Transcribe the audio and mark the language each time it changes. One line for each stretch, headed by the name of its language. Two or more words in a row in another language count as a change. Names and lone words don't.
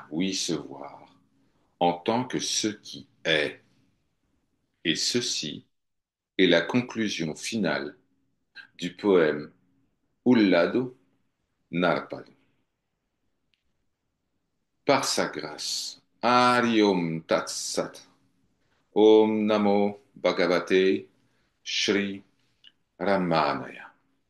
French: Oui, se voir en tant que ce qui est. Et ceci est la conclusion finale du poème Ulladu Narpadu. Par sa grâce.
Sanskrit: Hari Om Tat Sat. Om Namo Bhagavate Shri Ramanaya.